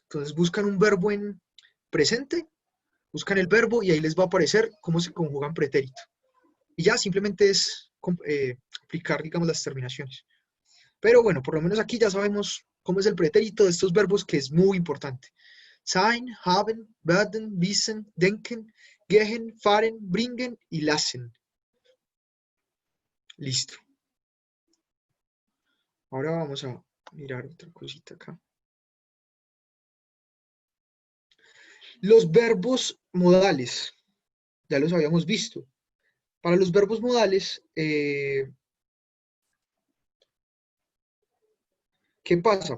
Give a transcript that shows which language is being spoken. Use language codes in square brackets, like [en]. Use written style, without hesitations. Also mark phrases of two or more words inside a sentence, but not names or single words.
[es] Entonces buscan un verbo en presente, buscan el verbo y ahí les va a aparecer cómo se conjugan pretérito. Y ya simplemente es aplicar, digamos, las terminaciones. Pero bueno, por lo menos aquí ya sabemos cómo es el pretérito de estos verbos, que es muy importante. [de] Sein, haben, werden, wissen, denken, gehen, fahren, bringen y lassen. [es] Listo. Ahora vamos a mirar otra cosita acá. Los verbos modales, ya los habíamos visto. Para los verbos modales, ¿qué pasa?